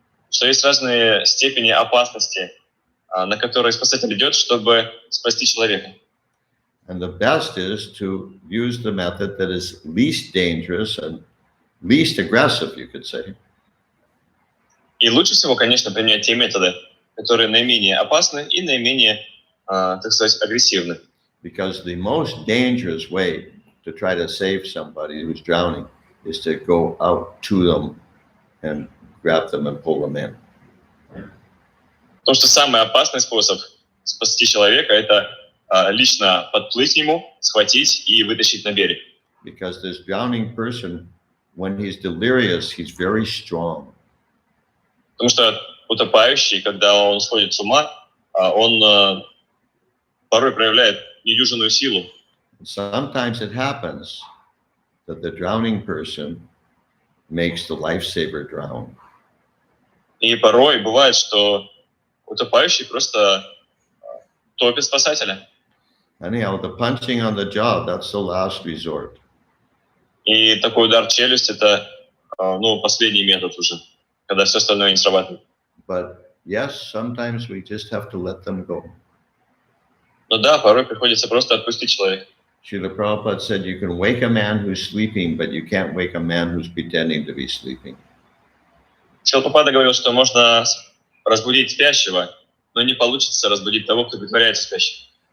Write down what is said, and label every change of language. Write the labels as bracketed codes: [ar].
[ru] Что есть разные степени опасности, на которые спасатель идет, чтобы спасти человека. [en] And the best is to use the method that is least dangerous and least aggressive, you could say. [ru] И лучше всего, конечно, применять те методы, которые наименее опасны и наименее, так сказать, агрессивны. [en] Because the most dangerous way to try to save somebody who's drowning is to go out to them and grab them and pull them in. [ru] Потому что самый опасный способ спасти человека — это лично подплыть к нему, схватить и вытащить на берег. [en] Because this drowning person, when he's delirious, he's very strong. [ru] Потому что утопающий, когда он сходит с ума, он порой проявляет недюжинную силу. [en] Sometimes it happens that the drowning person makes the lifesaver drown. [ru] И порой бывает, что утопающий просто топит спасателя. [en] Anyhow, the punching on the jaw, that's the last resort. [ru] И такой удар в челюсть — это последний метод уже, когда все остальное не срабатывает. [en] But yes, sometimes we just have to let them go. [ru] Но да, порой приходится просто отпустить человека. [en] Srila Prabhupada said you can wake a man who's sleeping, but you can't wake a man who's pretending to be sleeping. [ru] Шрила Прабхупада говорил, что можно разбудить спящего, но не получится разбудить того, кто притворяется спящим.